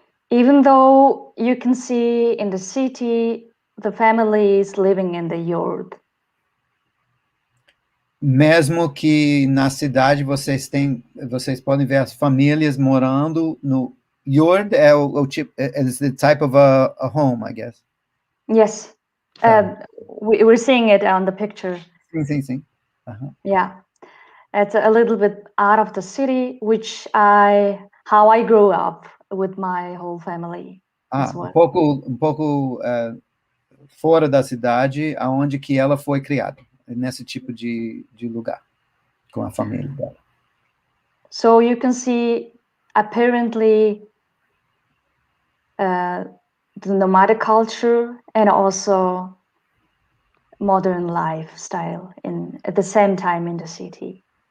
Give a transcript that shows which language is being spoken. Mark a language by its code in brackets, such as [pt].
[en] Even though you can see in the city the families living in the yurt. [pt] Mesmo que na cidade vocês podem ver as famílias morando no yurt, é o tipo, [en] is the type of a home, I guess. Yes, we're seeing it on the picture. [pt] Sim. [en] Yeah, it's a little bit out of the city, how I grew up with my whole family. [pt] Um pouco fora da cidade, aonde que ela foi criada, nesse tipo de lugar, com a família dela. [en] So you can see, apparently, the nomadic culture and also modern lifestyle at the same time in the city.